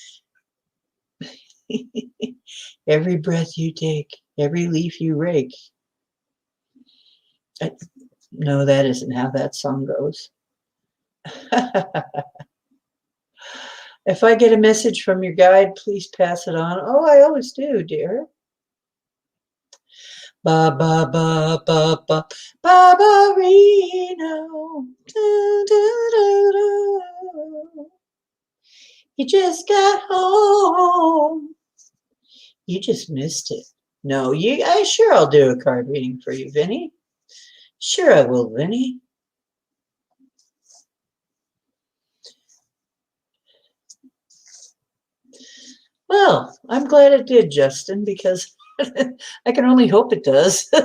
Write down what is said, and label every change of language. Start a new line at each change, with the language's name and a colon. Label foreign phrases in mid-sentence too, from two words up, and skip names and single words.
English: Every breath you take, every leaf you rake. No, that isn't how that song goes. If I get a message from your guide, please pass it on. Oh, I always do, dear. Ba ba ba ba ba Barbarino. Do, do, do, do. You just got home. You just missed it. No, I sure I'll do a card reading for you, Vinny. Sure I will, Vinny. Well, I'm glad it did, Justin, because I can only hope it does.